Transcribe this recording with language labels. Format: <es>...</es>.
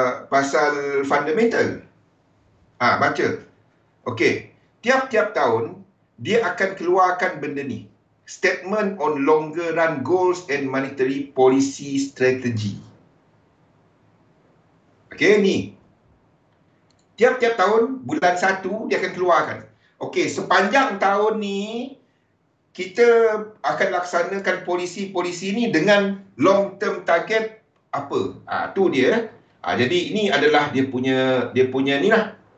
<ms>pasal fundamental. Baca. Okey. Tiap-tiap tahun dia akan keluarkan benda ni.</ms> <en>Statement on longer run goals and monetary policy strategy.</en> <ms>Okey, ni. Tiap-tiap tahun, bulan 1, dia akan keluarkan. Okey, sepanjang tahun ni, kita akan laksanakan polisi-polisi ni dengan</ms> <en>long term target</en> <ms>apa? Tu dia. Jadi ini adalah dia punya ni lah.</ms>